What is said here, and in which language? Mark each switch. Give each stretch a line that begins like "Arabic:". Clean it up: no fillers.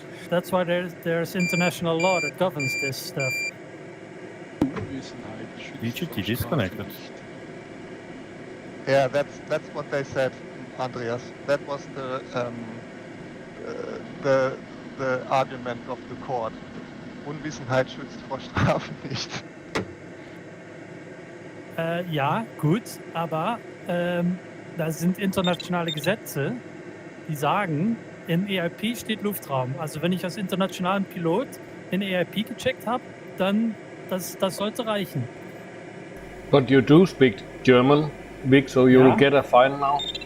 English: That's why there's international law that governs this stuff. DGT disconnected. Yeah, that's what they said, Andreas. That was the argument of the court.
German: Unwissenheit schützt vor Strafen nicht. Ja, gut, aber da sind internationale Gesetze, die sagen, in EIP steht Luftraum. Also wenn ich als internationalen Pilot in EIP gecheckt habe, dann das sollte reichen.
English: But you do speak German, Vic, so you will get a fine now.